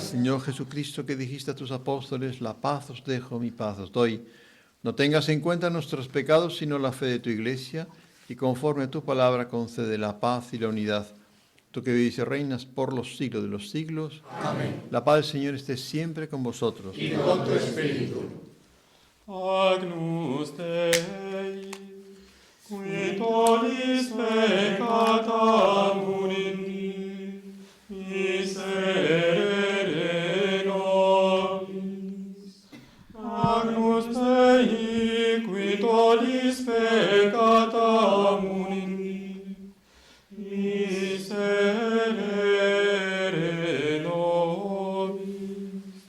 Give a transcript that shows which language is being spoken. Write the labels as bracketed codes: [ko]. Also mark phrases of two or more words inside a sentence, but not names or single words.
[es] Señor Jesucristo, que dijiste a tus apóstoles: la paz os dejo, mi paz os doy. No tengas en cuenta nuestros pecados, sino la fe de tu Iglesia, y conforme a tu palabra concede la paz y la unidad. Tú que vives y reinas por los siglos de los siglos. Amén. La paz del Señor esté siempre con vosotros. Y con tu espíritu. [la] Agnus Dei, qui tollis peccata mundi, miserere nobis. Agnus Dei, qui tollis peccata mundi, miserere nobis.